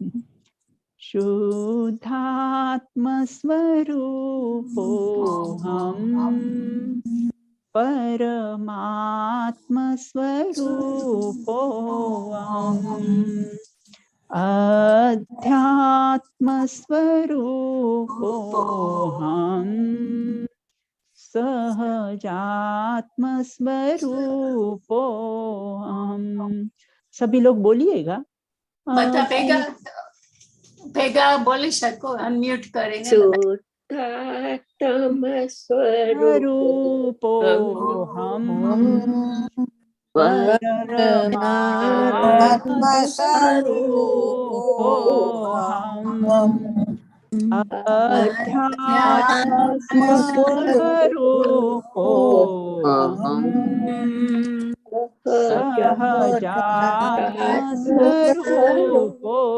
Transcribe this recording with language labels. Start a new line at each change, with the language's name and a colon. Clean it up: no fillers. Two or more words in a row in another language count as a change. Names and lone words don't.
Sanskrit: शुद्धात्म स्वरूपो हम, परमात्म स्वरूपो हम, अध्यात्म स्वरूपो हम, सहजात्म स्वरूपो हम।
Hindi: सभी लोग बोलिएगा,
Gujarati: ભેગા બોલી શકો,
Hindi: अनम्यूट करेंगे।
Sanskrit: शुद्धात्म स्वरूपो हम, परमात्म स्वरूपो हम, अध्यात्म स्वरूपो हम, सहजात्म स्वरूपो